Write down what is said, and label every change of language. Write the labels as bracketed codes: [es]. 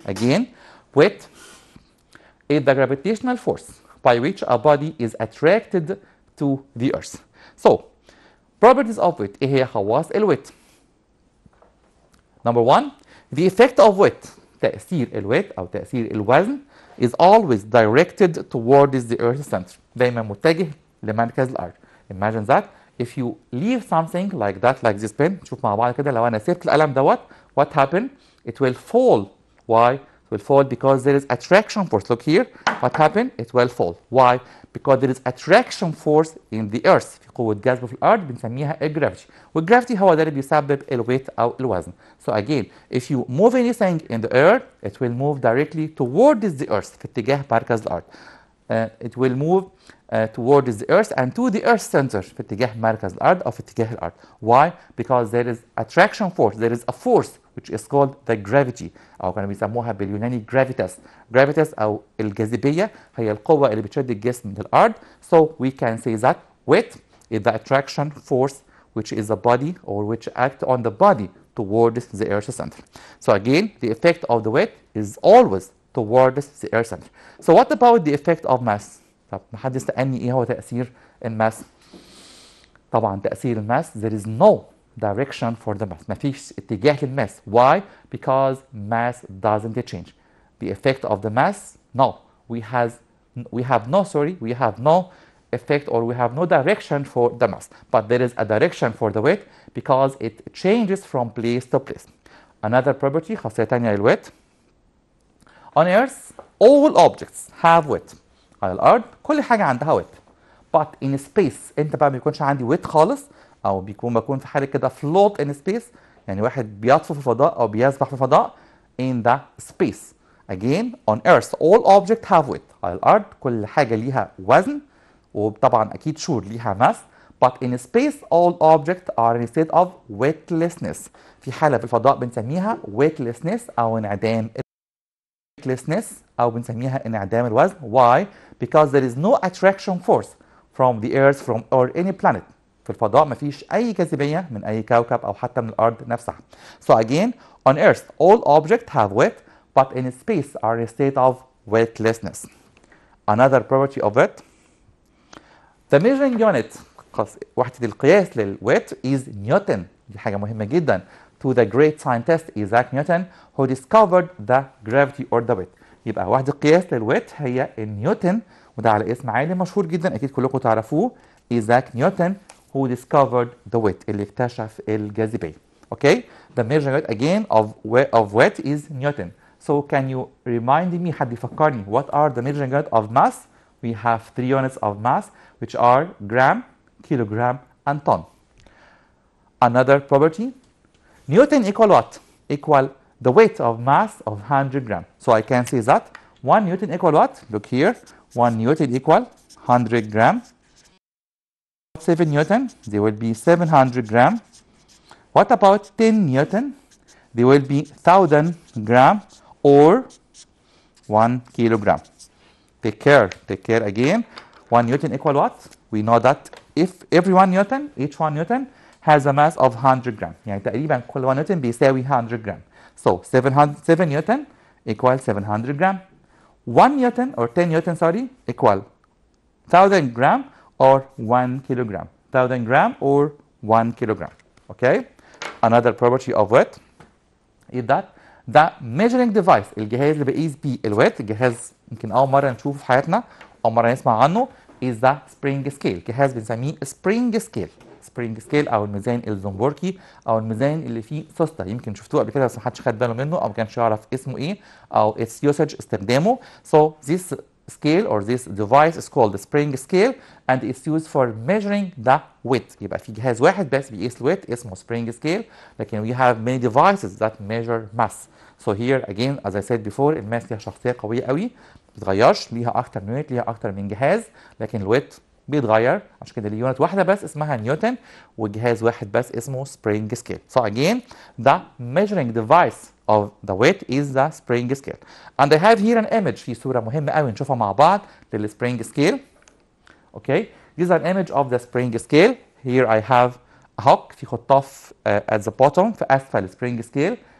[en] Again, weight is the gravitational force by which a body is attracted to the earth. So, properties of weight. [ar] ايه هي خواص الويت؟ [en] Number one, the effect of weight. [ar] تأثير الويت أو تأثير الوزن [en] is always directed towards the earth's center. [ar] دايما متجه لمركز الأرض. [en] Imagine that if you leave something like that, like this pen. [ar] شوف مع بعض كده لو أنا سبت القلم دوت, [en] what happened? It will fall. Why? It will fall because there is attraction force. Look here. What happened? It will fall. Why? Because there is attraction force in the earth. [ar] في قوة جذب في الأرض بنسميها الجرافيتي. والجرافيتي هو ده اللي بيسبب الويت أو الوزن. [en] So again, if you move anything in the air, it will move directly towards the earth. [ar] في اتجاه مركز الأرض. [en] It will move towards the earth and to the earth center. [ar] في اتجاه مركز الأرض أو في اتجاه الأرض. [en] Why? Because there is attraction force. There is a force which is called the gravity. [ar] أو كانوا بيسموها باليوناني gravitas. Gravitas أو الجاذبية هي القوة اللي بتشد الجسم للأرض. [en] So we can say that weight is the attraction force which is the body or which act on the body towards the earth center. So again, the effect of the weight is always towards the earth center. So what about the effect of mass? [ar] طب حد يسألني ايه هو تأثير الماس؟ طبعا تأثير الماس [en] there is no direction for the mass. [ar] مفيش اتجاه للماس. [en] Why? Because mass doesn't change. The effect of the mass, no. We have no effect or we have no direction for the mass. But there is a direction for the weight because it changes from place to place. Another property, [ar] خاصية تانية للويت. [en] On earth, all objects have weight. [ar] على الأرض كل حاجة عندها weight. [en] But in space [ar] انت بقى ما بيكونش عندي weight خالص او بكون في حاله كده [en] float in space, [ar] يعني واحد بيطفو في الفضاء او بيسبح في الفضاء [en] in the space. Again, on earth all objects have weight. [ar] على الارض كل حاجه ليها وزن وطبعا اكيد sure ليها mass. [en] But in space all objects are in a state of weightlessness. [ar] في حاله في الفضاء بنسميها weightlessness او انعدام weightlessness او بنسميها انعدام الوزن. [en] Why? Because there is no attraction force from the earth from or any planet. [ar] في الفضاء مفيش أي جاذبية من أي كوكب أو حتى من الأرض نفسها. [en] So again, on Earth, all objects have weight, but in space are in a state of weightlessness. Another property of it, the measuring unit, [ar] وحدة القياس للويت [en] is Newton. [ar] دي حاجة مهمة جدا. [en] To the great scientist Isaac Newton who discovered the gravity or the weight. [ar] يبقى وحدة القياس للويت هي نيوتن، وده على اسم عالم مشهور جدا أكيد كلكم تعرفوه، إيزاك نيوتن [en] who discovered the weight [ar] اللي اكتشف الجاذبية. [en] Okay, the measurement again of weight is Newton. So can you remind me, [ar] حد يفكرني, [en] what are the measuring units of mass? We have 3 units of mass which are gram, kilogram and ton. Another property, Newton equal what? Equal the weight of mass of 100 grams. So I can say that 1 Newton equal what? Look here, 1 Newton equal 100 grams. 7 Newton, they will be 700 grams. What about 10 Newton? They will be 1000 grams or 1 kilogram. Take care again. 1 Newton equal what? We know that if every 1 Newton, each 1 Newton has a mass of 100 grams. [ar] يعني تقريبا كل 1 نيوتن بيساوي 100 جرام. [en] So 7 Newton equal 700 gram. 1 Newton or 10 Newton, sorry, equal 1000 gram or 1 kilogram. 1000 gram or 1 kilogram. Okay? Another property of weight is that the measuring device, [ar] الجهاز اللي بقيس بيه الويت، الجهاز يمكن أول مرة نشوفه في حياتنا، أول مرة نسمع عنه، [en] is the spring scale. [ar] جهاز بنسميه spring scale. سبرينج سكيل او الميزان الزنبركي او الميزان اللي فيه سوسته، يمكن شفتوه قبل كده بس ما حدش خد باله منه او ما كانش يعرف اسمه ايه او [en] its usage [ar] استخدامه. [en] So this scale or this device is called the spring scale and it's used for measuring the weight. [ar] يبقى في جهاز واحد بس بيقيس الويت اسمه spring scale، لكن [en] we have many devices that measure mass. So here again as I said before [ar] الماس ليها شخصيه قويه قوي، ما بتتغيرش، ليها اكتر من يونت، ليها اكتر من جهاز، لكن الويت بيتغير، عشان كده ليه يونت واحده بس اسمها نيوتن وجهاز واحد بس اسمه spring scale. [en] So again the measuring device of the weight is the spring scale. And I have here an image، [ar] في صوره مهمه قوي نشوفها مع بعض للspring scale. [en] Okay, this is an image of the spring scale. Here I have a hook، [ar] في خطاف [en] at the bottom [ar] في اسفل [en] spring scale.